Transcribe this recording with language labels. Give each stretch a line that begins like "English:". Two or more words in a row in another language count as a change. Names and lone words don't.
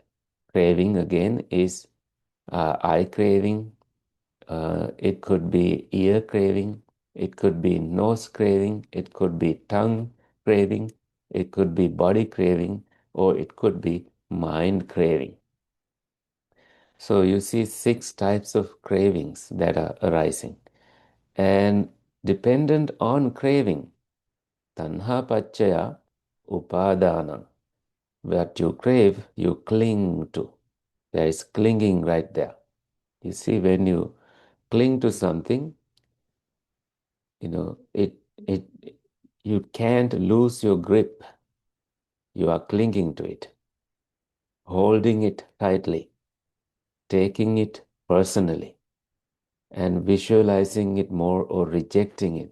English: Craving again is eye craving, it could be ear craving, it could be nose craving, it could be tongue craving, it could be body craving, or it could be mind craving. So you see 6 types of cravings that are arising. And dependent on craving,
Pali: tanha paccaya upadana.
English: What you crave, you cling to. There is clinging right there. You see, when you cling to something, it you can't lose your grip. You are clinging to it, holding it tightly, taking it personally, and visualizing it more or rejecting it.